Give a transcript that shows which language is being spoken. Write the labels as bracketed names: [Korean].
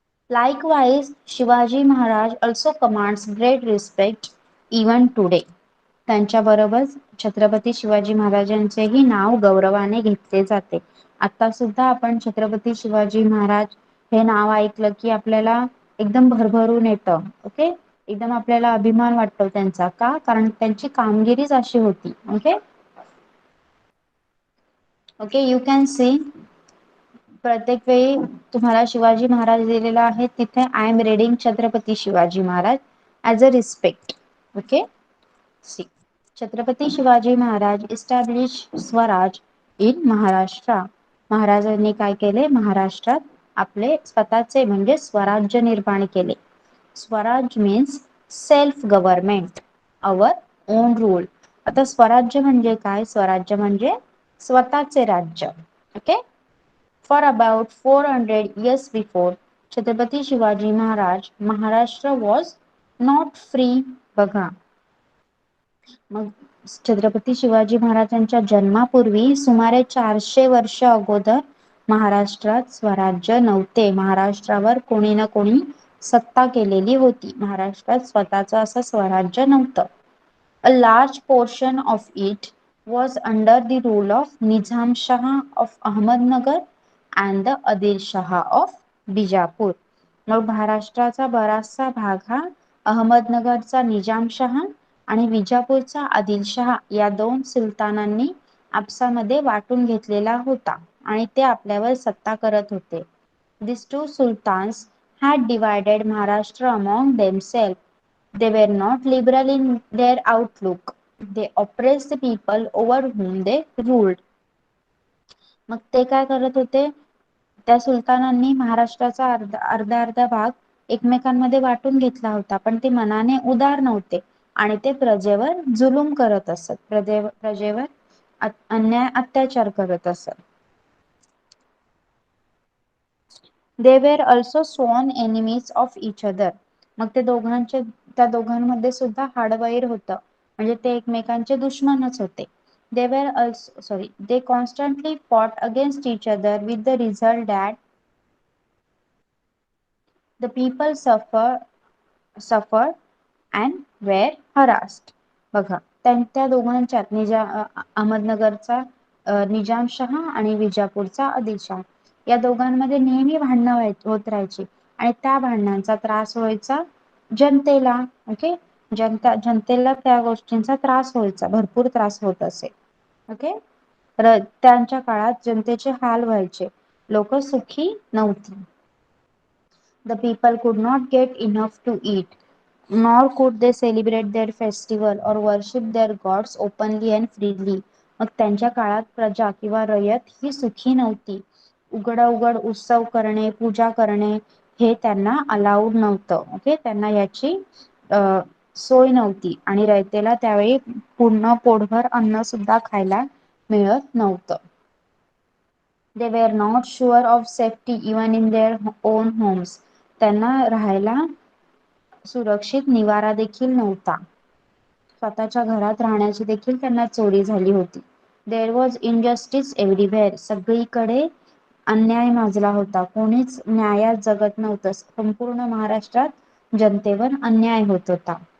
[English] Likewise, Shivaji Maharaj also commands great respect even today. [Marathi] त्यांच्याबरोबर छत्रपती शिवाजी महाराजांचेही नाव गौरवाने घेतले जाते. आता सुद्धा आपण छत्रपती शिवाजी महाराज हे नाव ऐकलं की आपल्याला एकदम भरभरून येतं. ओके. एकदम आपल्याला अभिमान वाटतो त्यांचा. का? कारण त्यांची कामगिरीच अशी होती. Okay. [English] Okay. You can see [Marathi] प्रत्येक वेळी तुम्हाला शिवाजी महाराज दिलेला आहे तिथे [English] I am reading Chhatrapati Shivaji Maharaj as a respect. Okay. See. Chhatrapati Shivaji Maharaj establish swaraj in Maharashtra. [Marathi] महाराजांनी काय केले? महाराष्ट्रात आपले स्वतःचे म्हणजे स्वराज्य निर्माण केले. [English] Swaraj means self government, our own rule. [Marathi] आता स्वराज्य म्हणजे काय? स्वराज्य म्हणजे स्वतःचे राज्य. Okay. [English] For about 400 years before Chhatrapati Shivaji Maharaj, Maharashtra was not free. [Marathi] बघा, मग छत्रपती शिवाजी महाराजांच्या जन्मापूर्वी सुमारे 400 वर्ष अगोदर महाराष्ट्रात स्वराज्य नव्हते. महाराष्ट्रावर कोणी ना कोणी सत्ता केलेली होती. महाराष्ट्रात स्वतःचं असं स्वराज्य नव्हतं. [English] A large portion of it was under the rule of Nizam Shah of Ahmednagar and the Adil Shah of Bijapur. [Marathi] मग महाराष्ट्राचा बराचसा भाग हा अहमदनगरचा निजामशहा आणि विजापूरचा आदिलशहा या दोन सुलतानांनी आपसामध्ये वाटून घेतलेला होता आणि ते आपल्यावर सत्ता करत होते. [English] These two sultans had divided Maharashtra among themselves. They were not liberal in their outlook. They oppressed the people over whom they ruled. [Marathi] मग ते काय करत होते, त्या सुलतानांनी महाराष्ट्राचा अर्धा भाग एकमेकांमध्ये वाटून घेतला होता, पण ते मनाने उदार नव्हते आणि ते प्रजेवर जुलूम करत असत, प्रजेवर अन्याय अत्याचार करत असत. [English] They were also sworn enemies of each other. [Marathi] मग त्या दोघांमध्ये सुद्धा हाडवैर होतं, म्हणजे ते एकमेकांचे दुश्मनच होते. [English] They constantly fought against each other with the result that the people suffered and were harassed. [Marathi] बघा, त्या दोघांच्यात अहमदनगरचा निजामशहा आणि विजापूरचा आदिलशहा या दोघांमध्ये नेहमी भांडणं होत राहायची आणि त्या भांडणांचा त्रास व्हायचा जनतेला. ओके, जनतेला त्या गोष्टींचा त्रास व्हायचा, भरपूर त्रास होत असे. ओके, तर त्यांच्या काळात जनतेचे हाल व्हायचे, लोक सुखी नव्हती. [English] The people could not get enough to eat, nor could they celebrate their festival or worship their gods openly and freely. [Marathi] मग त्यांच्या काळात प्रजा किंवा रयत ही सुखी नव्हती. उघड उत्सव करणे, पूजा करणे हे त्यांना अलाउड नव्हतं. ओके, त्यांना याची सोय नव्हती आणि रयतेला त्यावेळी पूर्ण पोटभर अन्न सुद्धा खायला मिळत नव्हतं. [English] They were not sure of safety even in their own homes. [Marathi] त्यांना राहायला सुरक्षित निवारा देखील नव्हता. स्वतःच्या घरात राहण्याची देखील त्यांना चोरी झाली होती. [English] There was injustice everywhere. [Marathi] सगळीकडे अन्याय माजला होता, कोणीच न्यायात जगत नव्हतं. संपूर्ण महाराष्ट्रात जनतेवर अन्याय होत होता.